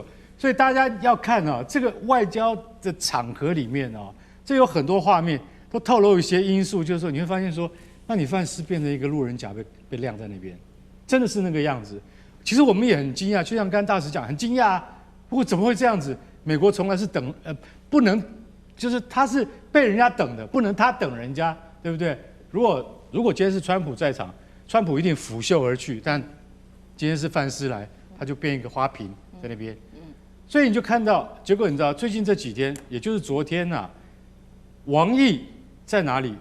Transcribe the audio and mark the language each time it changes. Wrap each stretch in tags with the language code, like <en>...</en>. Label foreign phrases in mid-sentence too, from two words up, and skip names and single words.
<zh>所以大家要看這個外交的场合裡面這有很多畫面都透露一些因素，就是說你會發現說，那你范斯變成一個路人甲被晾在那邊，真的是那個樣子。其實我們也很驚訝，就像剛大使講，很驚訝啊。不過怎麼會這樣子？美國從來是不能，就是他是被人家等的，不能他等人家，對不对？如果今天是川普在场，川普一定拂袖而去，但今天是范斯來，他就變一個花瓶在那邊。所以你就看到，結果你知道，最近這幾天，也就是昨天王毅在哪裡？</zh>